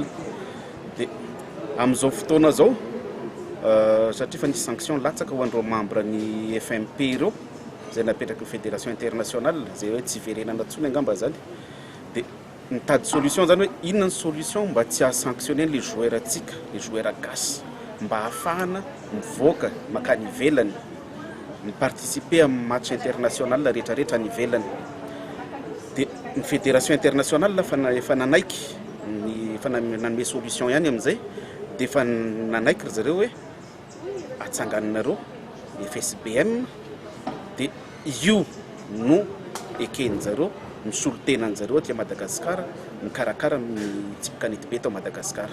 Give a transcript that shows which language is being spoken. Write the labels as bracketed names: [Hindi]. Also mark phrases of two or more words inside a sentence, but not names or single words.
[Malagasy] Dia amin'izao fotoana zao satria fa nisy sanction latsaka ho an'ireo membre ny FMP ireo izay napetraka ny [French] fédération internationale [Malagasy] izay hoe tsy verenana ntsony angamba zany. Dia mitady solution zany hoe inona ny solution mba tsy asanctionner [French] les joueurs [Malagasy] atsika, [French] les joueurs [Malagasy] gasy, mba ahafahana mivoaka makany ivelany participer amin'ny [French] match international [Malagasy] rehetrarehetra ny ivelany. Dia ny [French] fédération internationale [Malagasy] efa nanaiky efa nanome solution ihany amin'izay dia efa nanaiky ry zareo hoe atsanganinareo FSBM dia io no eken'jareo misolo tenan'jareo aty Madagasikara mikarakara ny tsipikanety be tao Madagasikara.